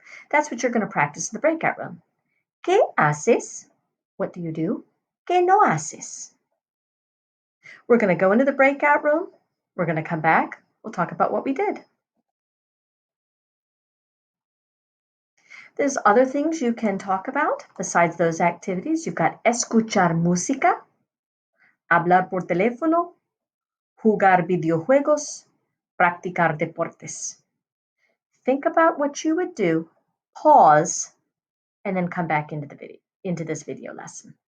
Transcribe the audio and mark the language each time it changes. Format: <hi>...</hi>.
<en>That's what you're going to practice in the breakout room.</en> <es>¿Qué haces?</es> <en>What do you do?</en> <es>¿Qué no haces?</es> <en>We're going to go into the breakout room. We're going to come back. We'll talk about what we did. There's other things you can talk about besides those activities. You've got</en> <es>escuchar música, hablar por teléfono, jugar videojuegos, practicar deportes.</es> <en>Think about what you would do, pause, and then come back into this video lesson.</en>